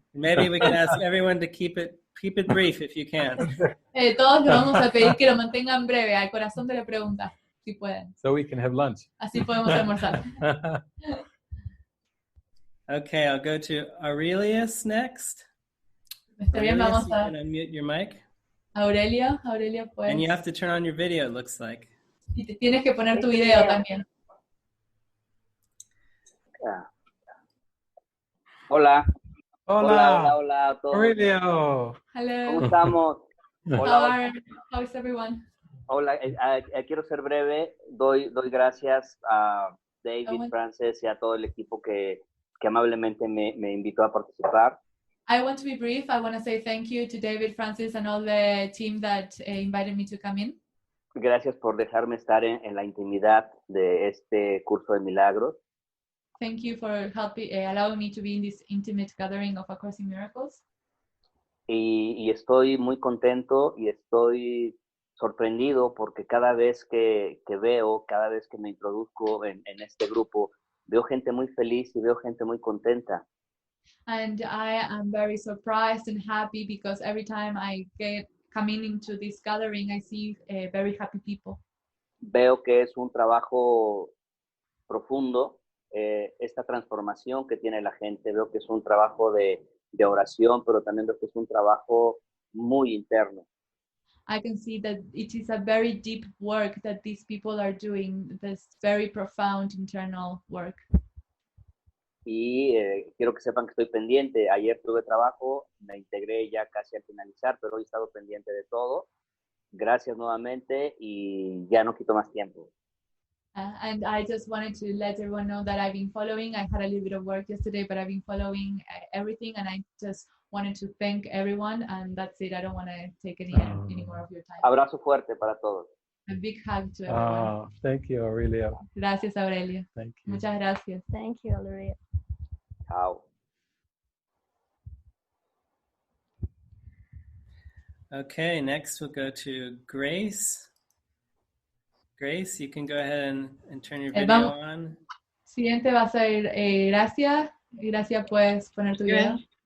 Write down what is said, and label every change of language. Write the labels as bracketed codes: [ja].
[en] Maybe we can ask everyone to keep it brief if you can. [es] Todos les vamos a pedir que lo mantengan breve, al corazón de la pregunta, si pueden. [en] So we can have lunch. [es] Así podemos almorzar. [en] Okay, I'll go to Aurelius next. [es] Está bien, Aurelius, [en] you a can unmute your mic. [es] Aurelio, pues. [en] And you have to turn on your video, it looks like. [es] Y te tienes que poner tu video también. Hola. Hola. Hola a todos. Aurelio. [en] Hello. [es] ¿Cómo estamos? [en] How is everyone? [es] Hola, quiero ser breve. Doy gracias a David, Frances y a todo el equipo que amablemente me invitó a participar. [en] I want to be brief. I want to say thank you to David, Francis, and all the team that invited me to come in. [es] Gracias por dejarme estar en la intimidad de este curso de milagros. [en] Thank you for allowing me to be in this intimate gathering of A Course in Miracles. [es] Y estoy muy contento y estoy sorprendido porque cada vez que veo, cada vez que me introduzco en este grupo, veo gente muy feliz y veo gente muy contenta. [en] And I am very surprised and happy because every time I coming into this gathering, I see very happy people. [es] Veo que es un trabajo profundo. esta transformación que tiene la gente. Veo que es un trabajo de oración, pero también veo que es un trabajo muy interno. [en] I can see that it is a very deep work that these people are doing, this very profound internal work. [es] Y quiero que sepan que estoy pendiente. Ayer tuve trabajo, me integré ya casi al finalizar, pero hoy he estado pendiente de todo. Gracias nuevamente y ya no quito más tiempo. [en] And I just wanted to let everyone know that I've been following. I had a little bit of work yesterday, but I've been following everything, and I just wanted to thank everyone, and that's it. I don't want to take any more of your time. [es] Abrazo fuerte para todos. [en] A big hug to everyone. Thank you, Aurelia. [es] Gracias, Aurelio. [en] Thank you. [es] Muchas gracias. [en] Thank you, Aurelia. [es] Chao. [en] Okay, next we'll go to Grace. Grace, you can go ahead and turn your video on. [es] Siguiente va a ser Gracia. Gracia, puedes poner tu video.